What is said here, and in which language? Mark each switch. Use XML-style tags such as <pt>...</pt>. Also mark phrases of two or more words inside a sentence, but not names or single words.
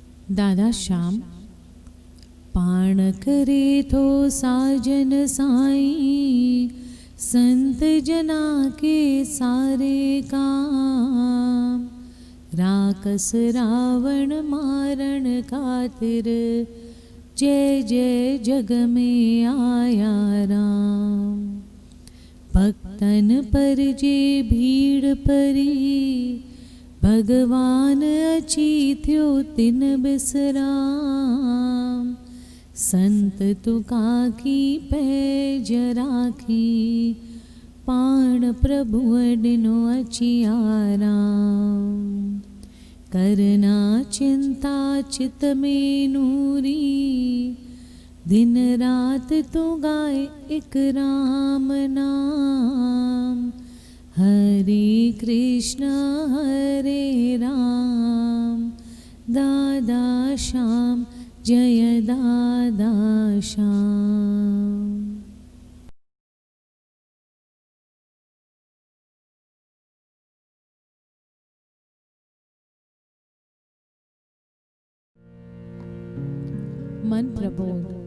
<sd>दादा श्याम पाण करे थो साजन साईं, संत जना के सारे काम। राकस रावण मारण खातिर, जय जय जग में आया राम। भक्तन पर जे भीड़ परी, भगवान अची थियो तिन बिसराम।</sd> <hi>संत तुका की पैज राखी,</hi> <sd>पाण प्रभु डिनो अची आराम। करना चिंता चित में नूरी, दिन रात तू गाए एक राम नाम। हरे कृष्ण हरे राम, दादा श्याम जय दादा श्याम। मन प्रबोध।</sd>